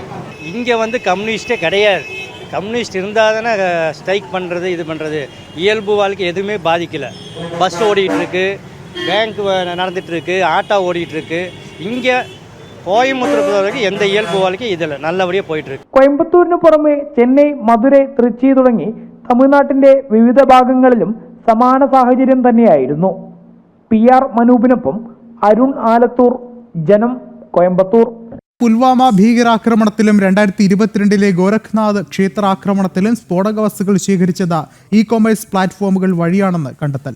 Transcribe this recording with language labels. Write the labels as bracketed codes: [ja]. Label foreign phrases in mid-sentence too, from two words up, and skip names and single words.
[ta] இங்கே வந்து கம்யூனிஸ்டே கிடையாது. கம்யூனிஸ்ட் இருந்தால் தானே ஸ்ட்ரைக் பண்ணுறது, இது பண்ணுறது. இயல்பு வாழ்க்கை எதுவுமே பாதிக்கலை. பஸ் ஓடிட்டுருக்கு, பேங்க் நடந்துகிட்ருக்கு, ஆட்டோ ஓடிட்டுருக்கு. இங்கே கோயம்புத்தூர் பொறுத்தவரைக்கும் எந்த இயல்பு வாழ்க்கை இதில் நல்லபடியாக പോയിട്ടിருக்கு. [ml] കോയമ്പത്തൂരിന് പുറമെ ചെന്നൈ, മധുരൈ, തൃച്ചി തുടങ്ങി തമിഴ്നാട്ടിന്റെ വിവിധ ഭാഗങ്ങളിലും സമാന സാഹചര്യം തന്നെയായിരുന്നു. PR മനൂപിനൊപ്പം അരുൺ ആലത്തൂർ, ജനം, കോയമ്പത്തൂർ. പുൽവാമ ഭീകരാക്രമണത്തിലും 2022 ഗോരഖ്നാഥ് ക്ഷേത്രാക്രമണത്തിലും സ്ഫോടക വസ്തുക്കൾ ശേഖരിച്ചത് ഇ-കൊമേഴ്സ് പ്ലാറ്റ്ഫോമുകൾ വഴിയാണെന്ന് കണ്ടെത്തൽ.